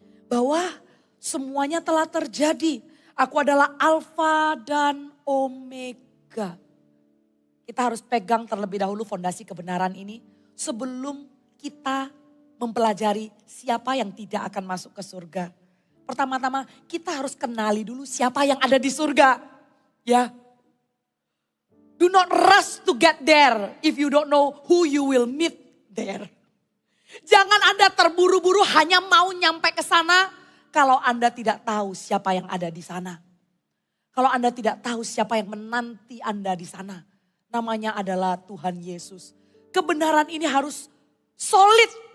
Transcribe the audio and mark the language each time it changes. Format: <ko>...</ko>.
<id>Bahwa semuanya telah terjadi. Aku adalah Alfa dan Omega. Kita harus pegang terlebih dahulu fondasi kebenaran ini. Sebelum kita mempelajari siapa yang tidak akan masuk ke surga. Pertama-tama kita harus kenali dulu siapa yang ada di surga. Ya.</id> <en>Do not rush to get there if you don't know who you will meet there.</en> <id>Jangan Anda terburu-buru hanya mau nyampe ke sana kalau Anda tidak tahu siapa yang ada di sana. Kalau Anda tidak tahu siapa yang menanti Anda di sana. Namanya adalah Tuhan Yesus. Kebenaran ini harus solid.</id>